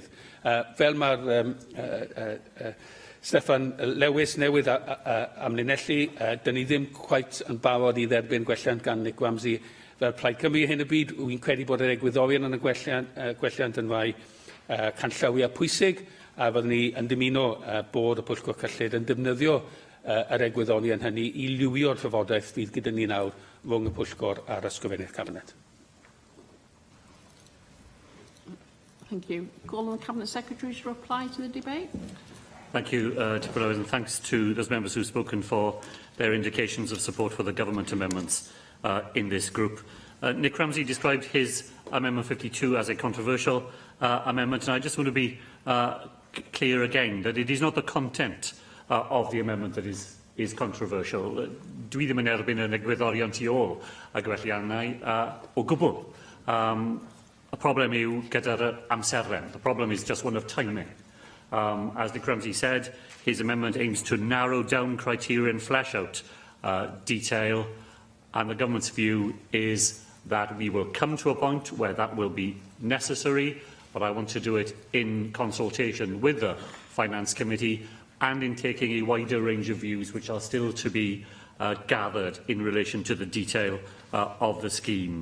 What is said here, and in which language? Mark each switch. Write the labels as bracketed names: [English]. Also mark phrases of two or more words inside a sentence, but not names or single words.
[Welsh] Fel mae'r Steffan Lewis newydd amlinellu, dyn ni ddim cweit yn barod i dderbyn gwelliant gan Nick Ramsey fel Plaid Cymru hyn y byd. Wy'n credu bod yr egwyddorion yn y gwelliant yn rai canllawiau pwysig, a fyddwn ni yn dymuno bod y Pwyllgor Cyllid yn defnyddio yr egwyddorion hynny i liwio'r trafodaeth fydd gyda ni nawr rhwng y Pwyllgor a'r ysgrifennydd cabinet. [English] Thank you. Call on the Cabinet Secretary to reply to the debate. Thank you, Deputy, and thanks to those members who have spoken for their indications of support for the government amendments in this group. Nick Ramsey described his Amendment 52 as a controversial amendment, and I just want to be clear again that it is not the content of the amendment that is controversial. [Welsh] Dwi ddim yn erbyn yn egwyddorion tu ôl a gwelliannau o gwbl. Y problem yw gyda'r amserlen. [English] The problem is just one of timing. As Nick Ramsey said, his amendment aims to narrow down criteria and flesh out detail, and the government's view is that we will come to a point where that will be necessary, but I want to do it in consultation with the Finance Committee and in taking a wider range of views which are still to be gathered in relation to the detail of the scheme.